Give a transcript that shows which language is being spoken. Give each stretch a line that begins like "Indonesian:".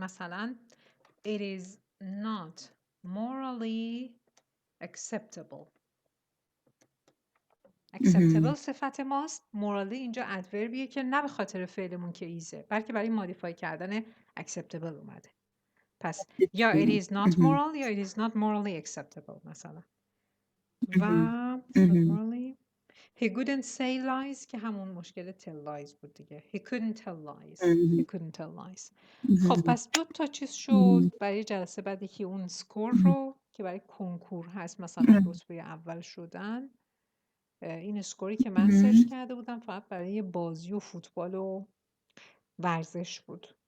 Persian: مثلا
English: it is not morally acceptable.
Persian: acceptable صفت ماست. morally اینجا ادوربیه که نه به خاطر فعلمون که ایزه بلکه برای مودیفای کردن acceptable اومده. پس یا
English: it is not moral یا it is not morally acceptable
Persian: مثلا.
English: و not morally he couldn't say lies
Persian: که همون مشکل
English: tell lies
Persian: بود دیگه.
English: he couldn't tell lies. he couldn't tell lies.
Persian: خب پس 2 تا چیز شد برای جلسه بعدی که اون سکور رو که برای کنکور هست مثلا رتبه اول شدن. این اسکوری که من سرچ کرده بودم فقط برای بازی و فوتبال و ورزش بود.